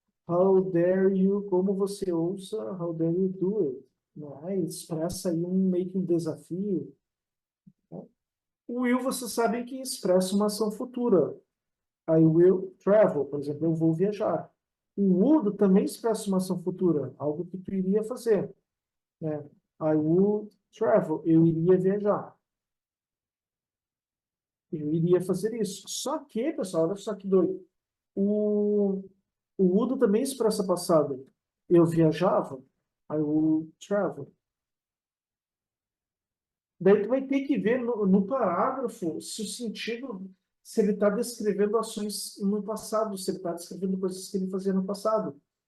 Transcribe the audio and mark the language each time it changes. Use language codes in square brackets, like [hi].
[en] How dare you, [pt] como você ousa, [en] how dare you do it? [pt] Né? Expressa aí meio que um desafio. Né? O will, você sabe que expressa uma ação futura. [en] I will travel, [pt] por exemplo, eu vou viajar. O would também expressa uma ação futura, algo que tu iria fazer. Né? [en] I would travel, [pt] eu iria viajar. Eu iria fazer isso. Só que, pessoal, olha só que doido. O, o would também expressa passado. Eu viajava, [en] I would travel. [pt] Daí tu vai ter que ver no parágrafo se o sentido, se ele está descrevendo ações no passado, se ele está descrevendo coisas que ele fazia no passado.